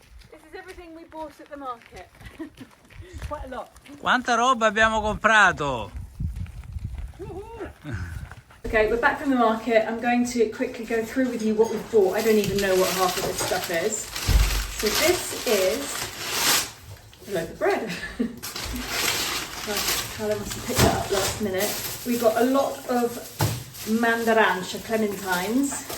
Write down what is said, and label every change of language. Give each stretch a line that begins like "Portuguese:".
English: This is everything we bought at the market. Quite a lot.
Italian: Quanta roba abbiamo comprato!
English: Okay, we're back from the market. I'm going to quickly go through with you what we've bought. I don't even know what half of this stuff is. So this is a loaf of bread. Carla must have picked that up last minute. We've got a lot of mandarancha clementines.